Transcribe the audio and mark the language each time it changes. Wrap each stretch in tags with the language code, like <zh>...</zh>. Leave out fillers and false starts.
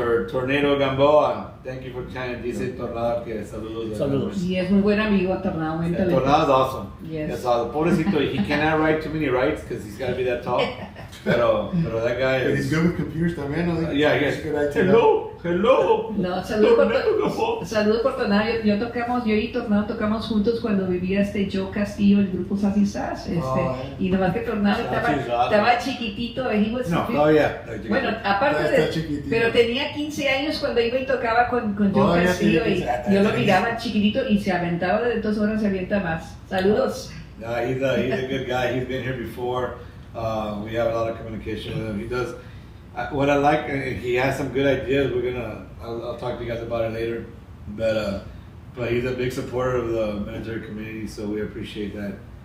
<en>Tornado Gamboa, thank you for trying.</en> <es>Dice Tornado que saludos. Y es muy buen amigo, Tornado.</es> <en>Tornado's awesome. Yes. That's all. Pobrecito, he cannot write too many rights because he's got to be that tall. Pero that guy is. He's good with computers</en> <es>también, ¿no?</es> <en>Yeah, I guess. Hello.</en> <es>No, saludos por Tornado. Yo y Tornado tocamos juntos cuando vivía Joe Castillo, el grupo Sassy Sass. Y nomás que Tornado estaba chiquitito. Bueno, aparte pero tenía 15 años cuando iba y tocaba con Joe Castillo y yo lo miraba chiquitito y se aventaba, de 2 horas se avienta más. Saludos.</es> <en>He's a good guy. He's been here before. We have a lot of communication with him. He does what I like. He has some good ideas. I'll talk to you guys about it later. But he's a big supporter of the military community, so we appreciate that.</en>